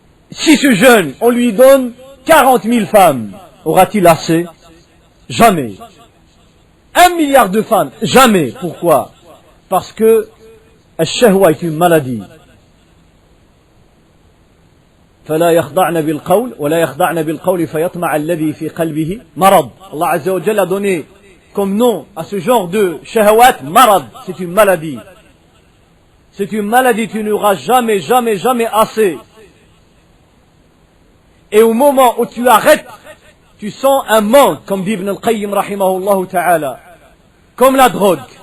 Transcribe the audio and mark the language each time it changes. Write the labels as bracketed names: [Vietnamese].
[French] Si ce jeune, on lui donne 40 000 femmes, aura-t-il assez? Jamais. 1 milliard de femmes? Jamais. Pourquoi? Parce que الشهوة est une maladie. [Arabic] فلا يخضعن بالقول ولا يخضعن بالقول فيطمع الذي في قلبه مرض. [French] Allah Azza wa Jalla a donné comme nom à ce genre de [Arabic] shahawat marad. [French] C'est une maladie. C'est une maladie, tu n'auras jamais assez. Et au moment où tu arrêtes, tu sens un manque, comme dit Ibn al-Qayyim rahimahullah ta'ala. Comme la drogue.